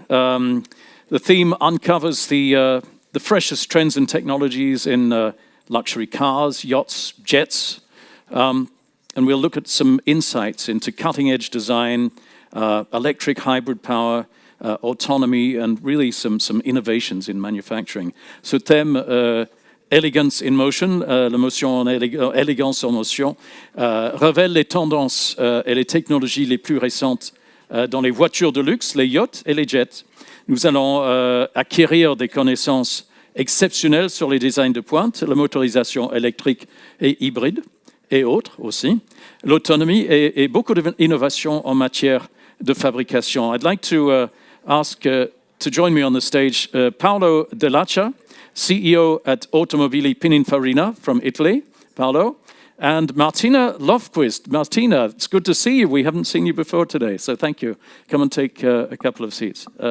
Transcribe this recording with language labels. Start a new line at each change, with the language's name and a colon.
English: The theme uncovers the freshest trends and technologies in luxury cars, yachts, jets, and we'll look at some insights into cutting-edge design, electric hybrid power, autonomy, and really some innovations in manufacturing.
French: Ce thème, Elegance in Motion, la motion Elegance en motion, révèle les tendances et les technologies les plus récentes dans les voitures de luxe, les yachts et les jets. Nous allons acquérir des connaissances exceptionnelles sur les designs de pointe, la motorisation électrique et hybride, et autres aussi, l'autonomie et beaucoup d'innovations en matière de fabrication.
English: I'd like to ask to join me on the stage Paolo Dellachá, CEO at Automobili Pininfarina from Italy, Paolo, and Martina Lofqvist. Martina, it's good to see you. We haven't seen you before today, so thank you. Come and take a couple of seats.